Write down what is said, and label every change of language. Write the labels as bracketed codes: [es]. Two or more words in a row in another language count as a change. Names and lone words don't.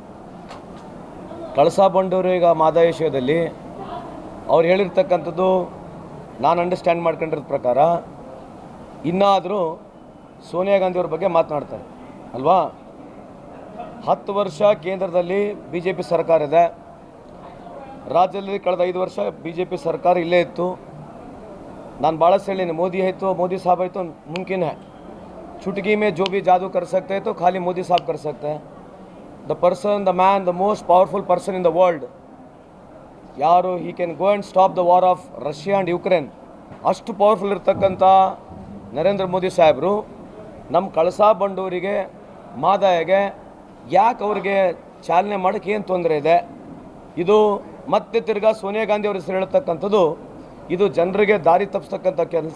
[kn] ಕಳಸಾ ಬಂಡೂರು ಈಗ ಮಾದಾಯ ವಿಷಯದಲ್ಲಿ ಅವ್ರು ಹೇಳಿರ್ತಕ್ಕಂಥದ್ದು ನಾನು ಅಂಡರ್ಸ್ಟ್ಯಾಂಡ್ ಮಾಡ್ಕೊಂಡಿರೋದ ಪ್ರಕಾರ ಇನ್ನಾದರೂ ಸೋನಿಯಾ ಗಾಂಧಿಯವ್ರ ಬಗ್ಗೆ ಮಾತನಾಡ್ತಾರೆ ಅಲ್ವಾ. 10 ವರ್ಷ ಕೇಂದ್ರದಲ್ಲಿ BJP ಸರ್ಕಾರ ಇದೆ, ರಾಜ್ಯದಲ್ಲಿ ಕಳೆದ 5 ವರ್ಷ BJP ಸರ್ಕಾರ ಇಲ್ಲೇ ಇತ್ತು. ನಾನು ಭಾಳ ಹೇಳಿನಿ, [hi] मोदी है तो मोदी साहब है तो मुमकिन है, चुटकी में जो भी जादू कर सकते हैं तो खाली मोदी साहब कर सकते हैं. [en] the person, the man, the most powerful person in the world यारो, he can go and stop the war of Russia and Ukraine. [kn] ಅಷ್ಟು ಪವರ್ಫುಲ್ ಇರ್ತಕ್ಕಂಥ ನರೇಂದ್ರ ಮೋದಿ ಸಾಹೇಬರು ನಮ್ಮ ಕಳಸಾ ಬಂಡೂರಿಗೆ ಮಾದಾಯಗೆ ಯಾಕೆ ಅವ್ರಿಗೆ ಚಾಲನೆ ಮಾಡೋಕ್ಕೆ ಏನು ತೊಂದರೆ ಇದೆ? ಇದು ಮತ್ತೆ ತಿರ್ಗಾ ಸೋನಿಯಾ ಗಾಂಧಿ ಅವ್ರ ಹೆಸರು ಹೇಳ್ತಕ್ಕಂಥದ್ದು ಇದು ಜನರಿಗೆ ದಾರಿ ತಪ್ಪಿಸ್ತಕ್ಕಂಥ ಕೆಲಸ.